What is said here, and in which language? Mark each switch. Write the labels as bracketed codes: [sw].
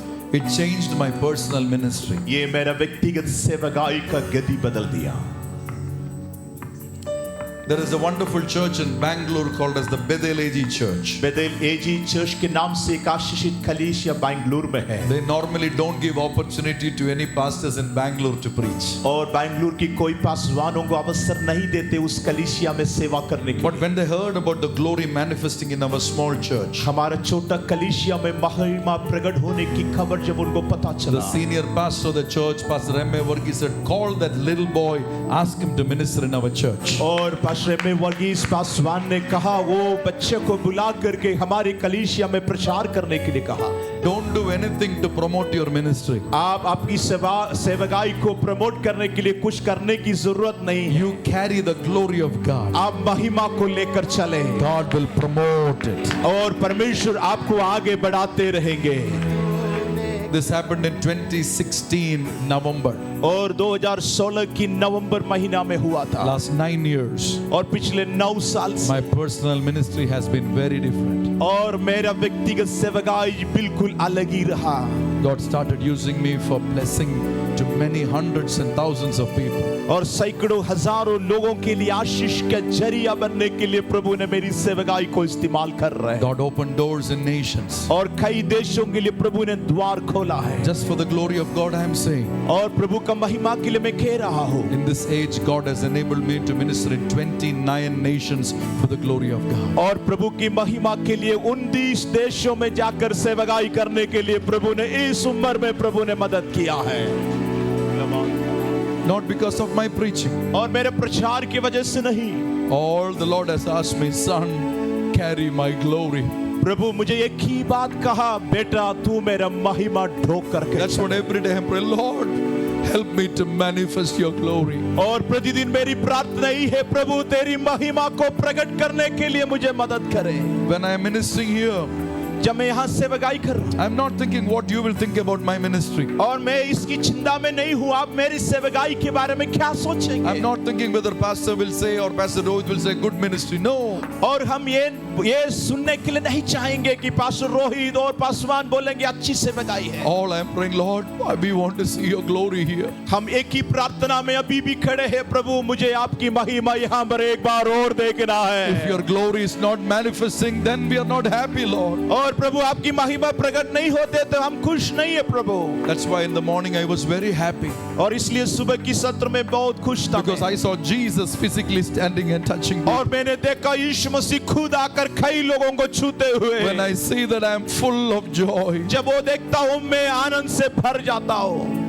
[en] It changed my personal ministry. [hi] ये मेरा व्यक्तिगत सेवकाई का गति बदल दिया। [en] There is a wonderful church in Bangalore called as the Bethel AG Church. [hi] Bethel AG church के नाम से एक आशीषित कलीसिया बैंगलोर में है। [en] They normally don't give opportunity to any pastors in Bangalore to preach. [hi] और बैंगलोर की कोई पासवानों को अवसर नहीं देते उस कलीसिया में सेवा करने के। [en] But when they heard about the glory manifesting in our small church, [hi] हमारा छोटा कलीसिया में महिमा प्रकट होने की खबर जब उनको पता [en] the [hi] चला, [en] senior pastor of the church, Pastor M.A. Varghese, said, call that little boy, ask him to minister in our church. [hi] और पास्टर में वर्गीस पासवान ने कहा वो बच्चे को बुला करके हमारी कलीसिया में प्रचार करने के लिए कहा। [en] Don't do anything to promote your ministry. [hi] आप आपकी सेवकाई को प्रमोट करने के लिए कुछ करने की जरूरत नहीं है। [en] You carry the glory of God. [hi] आप महिमा को लेकर चले, [en] God will promote it. [hi] और परमेश्वर आपको आगे बढ़ाते रहेंगे। [en] This happened in 2016 November. [hi] और 2016 की नवंबर महीना में हुआ था। [en] Last 9 years, [hi] और पिछले 9 साल से [en] my personal ministry has been very different. [hi] और मेरा व्यक्तिगत सेवकाई बिल्कुल अलग ही रहा। [en] God started using me for blessing to many hundreds and thousands of people. [hi] और सैकड़ों हजारों लोगों के लिए आशीष का जरिया बनने के लिए प्रभु ने मेरी सेवकाई को इस्तेमाल कर रहे हैं। [en] God opened doors in nations. [hi] और कई देशों के लिए प्रभु ने द्वार खोला है। [en] Just for the glory of God, I am saying, [hi] और प्रभु का महिमा के लिए मैं कह रहा हूँ, [en] in this age, God has enabled me to minister in 29 nations for the glory of God. [hi] और प्रभु की महिमा के लिए 29 देशों में जाकर सेवकाई करने के लिए प्रभु ने इस उम्र में प्रभु ने मदद किया है। [en] Not because of my preaching. [hi] और मेरे प्रचार की वजह से नहीं। [en] All the Lord has asked me, son, carry my glory. [hi] प्रभु मुझे एक ही बात कहा, बेटा तू मेरा महिमा ढोक करके। [en] That's what every day I pray, Lord, help me to manifest your glory. [hi] और प्रतिदिन मेरी प्रार्थना ही है, प्रभु तेरी महिमा को प्रकट करने के लिए मुझे मदद करे। [en] When I am ministering here, [hi] जब मैं यहाँ सेवकाई कर रहा हूँ, [en] I'm not thinking what you will think about my ministry. [hi] और मैं इसकी चिंता में नहीं हूँ आप मेरी सेवकाई के बारे में क्या सोचेंगे। [en] I'm not thinking whether pastor will say or Pastor Rohit will say good ministry. No. [hi] और हम ये सुनने के लिए नहीं चाहेंगे कि पास्टर रोहित और पासवान बोलेंगे अच्छी सेवकाई है। [en] All I am praying, Lord, we want to see your glory here. [hi] हम एक ही प्रार्थना में अभी भी खड़े हैं, प्रभु मुझे आपकी महिमा यहाँ पर एक बार और देखना है। [en] If your glory is not manifesting, then we are not happy, Lord. [hi] और प्रभु आपकी महिमा प्रकट नहीं होते तो हम खुश नहीं है प्रभु। [en] That's why in the morning I was very happy. [hi] और इसलिए सुबह की सत्र में बहुत खुश था [en] Because I saw Jesus physically standing and touching me. [hi] और मैंने देखा यीशु मसीह खुद आकर कई लोगों को छूते हुए। [en] When I see that I am full of joy. [hi] जब वो देखता हूँ मैं आनंद से भर जाता हूँ।